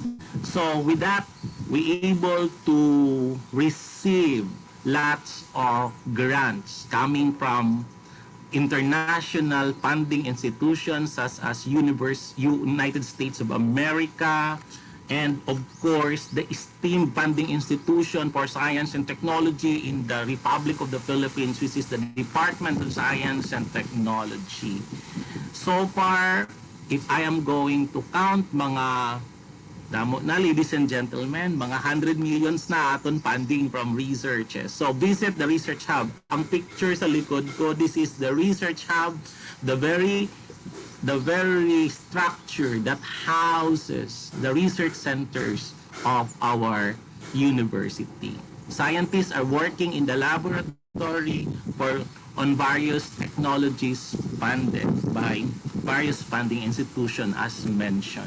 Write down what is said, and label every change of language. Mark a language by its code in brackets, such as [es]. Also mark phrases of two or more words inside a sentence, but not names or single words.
[en] So with that, we able to receive lots of grants coming from international funding institutions such as United States of America, and of course the esteemed funding institution for science and technology in the Republic of the Philippines, which is the Department of Science and Technology. So far, if I am going to count [hil] mga damo na, [en] ladies and gentlemen, mga 100 millions [hil] na aton [en] funding from researches. So visit the research hub. [hil] Ang picture sa likod ko, [en] this is the research hub, the very structure that houses the research centers of our university. Scientists are working in the laboratory on various technologies funded by various funding institutions as mentioned.